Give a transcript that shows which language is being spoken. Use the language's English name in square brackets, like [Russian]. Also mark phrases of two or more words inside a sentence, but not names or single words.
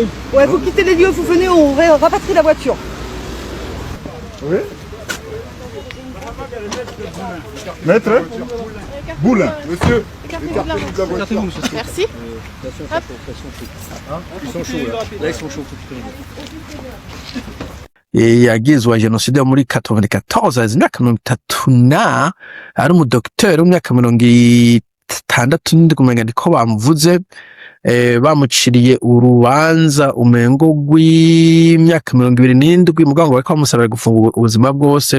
[French] Ouais, faut quitter les lieux, vous venez, on rapatrie la voiture. Oui. Maître Boulin, monsieur. Écartez-vous de la voiture. Merci. Ils sont chauds là. Ils sont chauds. [Rundi] Yagizwe jenoside yo muri 94 imyaka 30 ari umudokiteri w'imyaka 60 kumenga ndiko bamuvuze. Bamuciriye urubanza umengo rw'imyaka 27 mugango bariko bamusabira gufunga ubuzima bwose.